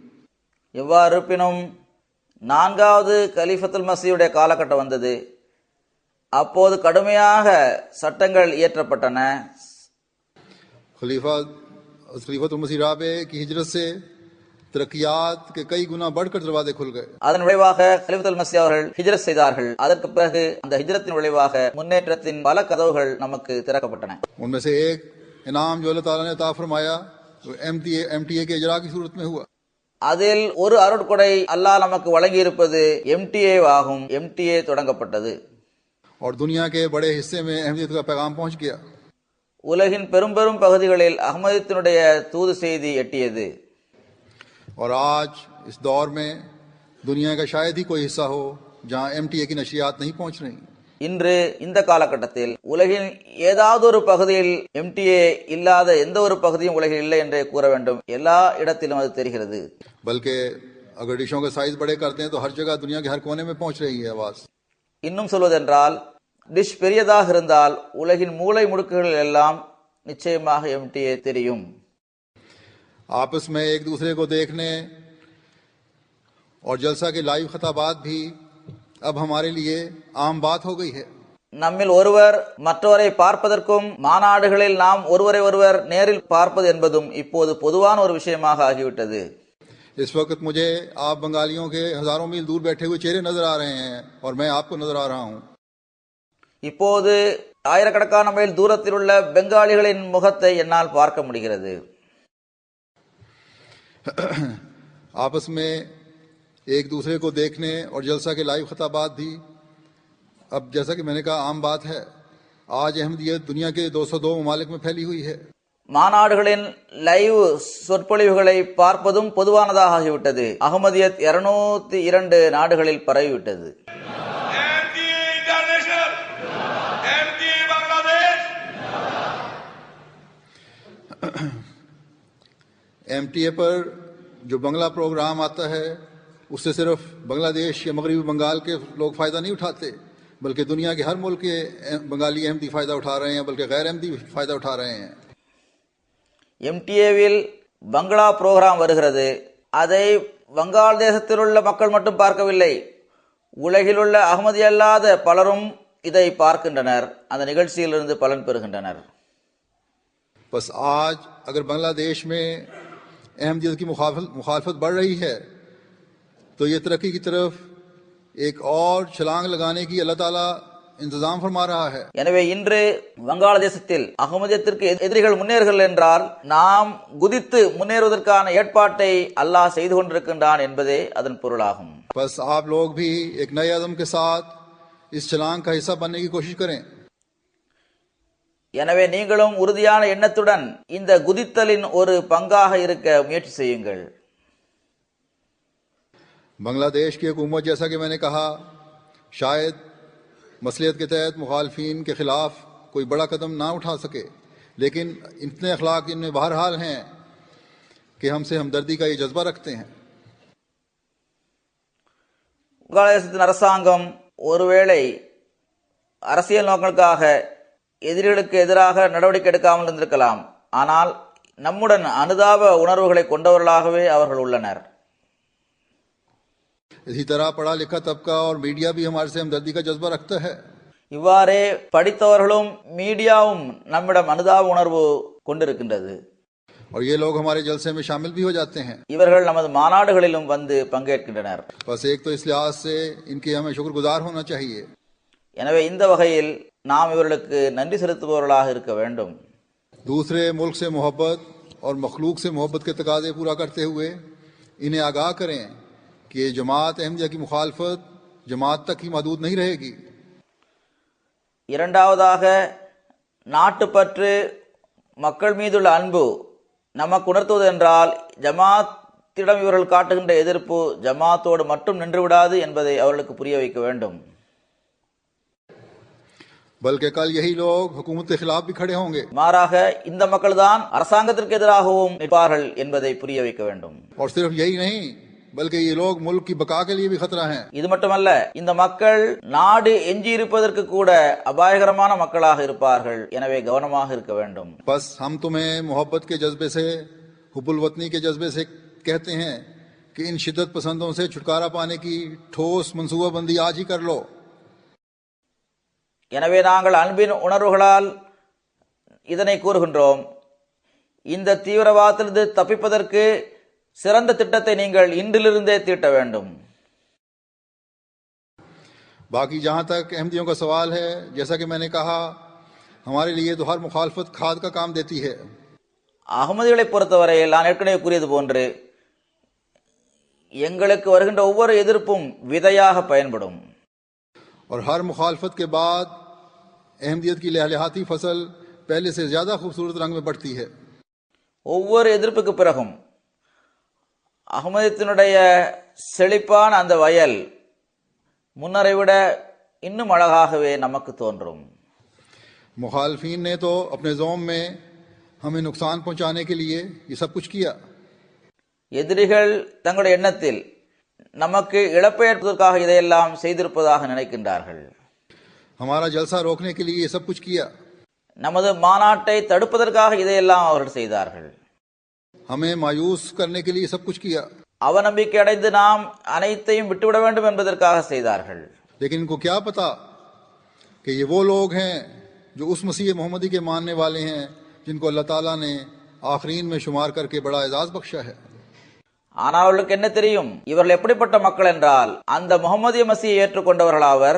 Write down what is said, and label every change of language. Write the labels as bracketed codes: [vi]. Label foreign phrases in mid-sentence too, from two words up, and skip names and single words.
[ta] எவ்வாறு இருப்பினும் நான்காவது கலிஃபத்துல் மசீஹுடைய காலகட்டம் வந்தது. அப்போது கடுமையாக சட்டங்கள் இயற்றப்பட்டன. [ur] خلیفۃ المسیح رابع کی ہجرت سے ترقیات کے کئی گنا بڑھ کر دروازے کھل گئے. [ta] அதன் விளைவாக கலிஃபத்துல் மஸீஹ் அவர்கள் ஹிஜ்ரத் செய்தார்கள். அதற்கு பிறகு அந்த ஹிஜ்ரத்தின் விளைவாக முன்னேற்றத்தின் பல கதவுகள் நமக்கு திறக்கப்பட்டன. [ur] ان میں سے ایک انعام جو اللہ تعالیٰ نے عطا فرمایا وہ MTA کے اجرا کی صورت میں ہوا. [ta] அதில் ஒரு அருட்கொடை அல்லாஹ் நமக்கு வழங்கி இருப்பது MTA ஆகும். MTA தொடங்கப்பட்டது. [ur] اور دنیا کے بڑے حصے میں احمدیت کا پیغام پہنچ گیا. [ta] உலகின் பெரும் பெரும் பகுதிகளில் அஹ்மதியத்தினுடைய தூது செய்தி எட்டியது. [ur] اور آج اس دور میں دنیا کا شاید ہی کوئی حصہ ہو جہاں MTA کی نشریات نہیں پہنچ رہی. [ta] இன்று இந்த காலகட்டத்தில் உலகின் ஏதாவது ஒரு பகுதியில் MTA இல்லாத எந்த ஒரு பகுதியும் உலகில் இல்லை என்றே கூற வேண்டும். எல்லா இடத்திலும் அது தெரிகிறது. [ur] بلکہ اگر ڈشوں کے سائز بڑے کرتے ہیں تو ہر جگہ دنیا کے ہر کونے میں پہنچ رہی ہے آواز. [ta] இன்னும் சொல்வதென்றால் டிஷ் பெரியதாக இருந்தால் உலகின் மூலை முடுக்குகளில் எல்லாம் நிச்சயமாக MTA தெரியும். [ur] آپس میں ایک دوسرے کو دیکھنے اور جلسہ کے لائیو خطابات بھی اب ہمارے لیے عام بات ہو گئی ہے. [ta] நம்மில் ஒருவர் மற்றவரை பார்ப்பதற்கும் மாநாடுகளில் நாம் ஒருவரை ஒருவர் நேரில் பார்ப்பது என்பதும் இப்போது பொதுவான ஒரு விஷயமாக ஆகிவிட்டது. [ur] اس وقت مجھے آپ بنگالیوں کے ہزاروں میل دور بیٹھے ہوئے چہرے نظر آ رہے ہیں اور میں آپ کو نظر آ رہا ہوں. [ta] இப்போது ஆயிரக்கணக்கான மைல் தூரத்தில் உள்ள பெங்காலிகளின் முகத்தை என்னால் பார்க்க முடிகிறது. [ur] آپس میں ایک دوسرے کو دیکھنے اور جلسہ کے لائیو خطابات بھی اب جیسا کہ میں نے کہا عام بات ہے. آج احمدیت دنیا کے 202 ممالک میں پھیلی ہوئی ہے. [ta] மாநாடுகளின் லைவ் சொற்பொழிவுகளை பார்ப்பதும் பொதுவானதாக ஆகிவிட்டது. அகமதியத் 202 நாடுகளில் பரவிவிட்டது. MTA International, MTA Bangladesh. [ur] MTA پر جو بنگلہ پروگرام آتا ہے اس سے صرف بنگلہ دیش یا مغربی بنگال کے لوگ فائدہ نہیں اٹھاتے بلکہ دنیا کے ہر ملک کے بنگالی احمدی فائدہ اٹھا رہے ہیں، بلکہ غیر احمدی فائدہ اٹھا رہے ہیں. [ta] MTAவில் பங்களா புரோகிராம் வருகிறது. அதை வங்காள் தேசத்தில் உள்ள மக்கள் மட்டும் பார்க்கவில்லை, உலகில் உள்ள அகமதி அல்லாத பலரும் இதை பார்க்கின்றனர். அந்த நிகழ்ச்சியிலிருந்து பலன் பெறுகின்றனர். [ur] پس آج اگر بنگلہ دیش میں احمدیت کی مخالفت بڑھ رہی ہے تو یہ ترقی کی طرف ایک اور چھلانگ لگانے کی اللہ تعالیٰ انتظام فرما رہا ہے. [ta] எனவே இன்று வங்காளதேசத்தில் அகமதியத்திற்கு எதிரிகள் முன்னேறுகள் என்றால் நாம் குதித்து முன்னேறுவதற்கான ஏற்பாட்டை அல்லாஹ் செய்து கொண்டிருக்கின்றான் என்பதே அதன் பொருளாகும். [ur] پس آپ لوگ بھی ایک نئے عزم کے ساتھ اس چھلانگ کا حصہ بننے کی کوشش کریں. [ta] எனவே நீங்களும் உறுதியான எண்ணத்துடன் இந்த குதித்தலின் ஒரு பங்காக இருக்க முயற்சி செய்யுங்கள். [ur] بنگلہ دیش کی حکومت، جیسا کہ میں نے کہا، شاید مصلحت کے تحت مخالفین کے خلاف کوئی بڑا قدم نہ اٹھا سکے، لیکن اتنے اخلاق ان میں بہرحال ہیں کہ ہم سے ہمدردی کا یہ جذبہ رکھتے ہیں. [ta] வங்காளதேசத்தின் அரசாங்கம் ஒருவேளை அரசியல் நோக்கங்களுக்காக எதிரிகளுக்கு எதிராக நடவடிக்கை எடுக்காமல் இருந்திருக்கலாம். ஆனால் நம்முடன் அனுதாப உணர்வுகளை கொண்டவர்களாகவே அவர்கள் உள்ளனர். [ur] اسی طرح پڑھا لکھا طبقہ اور میڈیا بھی ہمارے سے ہمدردی کا جذبہ رکھتا ہے. [ta] இவ்வாறே படித்தவர்களும் மீடியாவும் நம்மிடம் அனுதாப உணர்வு கொண்டிருக்கின்றது. [ur] اور یہ لوگ ہمارے جلسے میں شامل بھی ہو جاتے ہیں. [ta] இவர்கள் நமது மாநாடுகளிலும் வந்து பங்கேற்கின்றனர். [ur] پس ایک تو اس لحاظ سے ان کے ہمیں شکرگزار ہونا چاہیے. [ta] எனவே இந்த வகையில் நாம் இவர்களுக்கு நன்றி செலுத்துபவர்களாக இருக்க வேண்டும். [ur] دوسرے ملک سے محبت اور مخلوق سے محبت کے تقاضے پورا کرتے ہوئے انہیں آگاہ کریں کہ جماعت احمدیہ کی مخالفت جماعت تک ہی محدود نہیں رہے گی. [ta] இரண்டாவதாக நாட்டுப்பற்று, மக்கள் மீதுள்ள அன்பு நமக்கு உணர்த்துவது என்றால் ஜமாத்திடம் இவர்கள் காட்டுகின்ற எதிர்ப்பு ஜமாத்தோடு மட்டும் நின்றுவிடாது என்பதை அவர்களுக்கு புரிய வைக்க வேண்டும். [ur] بلکہ کل یہی لوگ حکومت کے خلاف بھی کھڑے ہوں گے. [ta] மாறாக இந்த மக்கள் தான் அரசாங்கத்திற்கு எதிராகவும் நிற்பார்கள் என்பதை புரிய வைக்க வேண்டும். [ur] اور صرف یہی نہیں، بلکہ یہ لوگ ملک کی بقا کے لیے بھی خطرہ ہیں. [ta] இது மட்டுமல்ல, இந்த மக்கள் நாடு எஞ்சி இருப்பதற்கு கூட அபாயகரமான மக்களாக இருப்பார்கள். எனவே கவனமாக இருக்க வேண்டும். [ur] پس ہم تمہیں محبت کے جذبے سے، حب الوطنی کے جذبے سے کہتے ہیں کہ ان شدت پسندوں سے چھٹکارا پانے کی ٹھوس منصوبہ بندی آج ہی کر لو. [ta] எனவே நாங்கள் அன்பின் உணர்வுகளால் இதனை கூறுகின்றோம். இந்த தீவிரவாதத்திலிருந்து தப்பிப்பதற்கு சிறந்த திட்டத்தை நீங்கள் இன்றிலிருந்தே தீட்ட வேண்டும். [ur] باقی جہاں تک احمدیوں کا سوال ہے، جیسا کہ میں نے کہا، ہمارے لیے تو ہر مخالفت کھاد کا کام دیتی ہے. [ta] அகமதிகளை பொறுத்தவரையில் நான் ஏற்கனவே கூறியது போன்று எங்களுக்கு வருகின்ற ஒவ்வொரு எதிர்ப்பும் விதையாக பயன்படும். [ur] اور ہر مخالفت کے بعد احمدیت کی لہلہاتی فصل پہلے سے زیادہ خوبصورت رنگ میں بڑھتی ہے. [ta] ஒவ்வொரு எதிர்ப்புக்கு பிறகும் அகமதியத்தினுடைய செழிப்பான அந்த வயல் முன்னரை விட இன்னும் அழகாகவே நமக்கு தோன்றும். [ur] مخالفین نے تو اپنے زعم میں ہمیں نقصان پہنچانے کے لیے یہ سب کچھ کیا. [ta] எதிரிகள் தங்களுடைய எண்ணத்தில் நமக்கு இழப்பை ஏற்பதற்காக இதையெல்லாம் செய்திருப்பதாக நினைக்கின்றார்கள். [ur] ہمارا جلسہ روکنے کے لیے یہ سب کچھ کیا. [ta] நமது மாநாட்டை தடுப்பதற்காக இதையெல்லாம் அவர்கள் செய்தார்கள். [ur] ہمیں مایوس کرنے کے لیے سب کچھ کیا. [ta] அவநம்பிக்கை அடைந்து நாம் அனைத்தையும் விட்டுவிட வேண்டும் என்பதற்காக செய்தார்கள். [ur] لیکن ان کو کیا پتا کہ یہ وہ لوگ ہیں جو اس مسیح محمدی کے ماننے والے ہیں جن کو اللہ تعالیٰ نے آخرین میں شمار کر کے بڑا اعزاز بخشا ہے. [ta] ஆனால் அவர்களுக்கு என்ன தெரியும், இவர்கள் எப்படிப்பட்ட மக்கள் என்றால் அந்த முகமதிய மசியை ஏற்றுக்கொண்டவர்களாவர்.